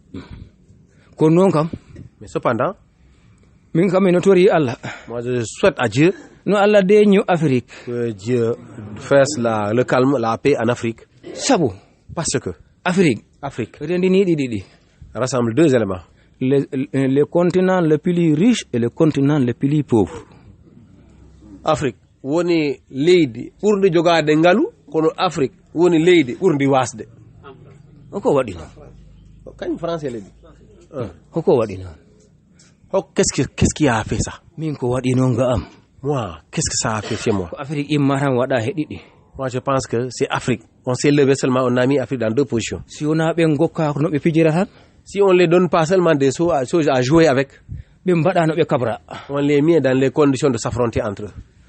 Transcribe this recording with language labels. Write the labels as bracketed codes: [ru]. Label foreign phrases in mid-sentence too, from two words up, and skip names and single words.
[fr] Mais cependant, moi je souhaite à Dieu que Dieu fasse le calme, la paix en Afrique. Parce que Afrique rassemble deux éléments. Le continent le plus riche et le continent le plus pauvre. [ff] Afrique, woni leydi ɓurdi jogade ngalu, kono Afrique woni leydi ɓurdi wasde. [fr] Français le dit. Qu'est-ce qui a fait ça? Moi, qu'est-ce que ça a fait chez moi? Moi, je pense que c'est Afrique. On s'est levé seulement, on a mis Afrique dans deux positions. Si on ne les donne pas seulement des choses à jouer avec, on les met dans les conditions de s'affronter entre eux.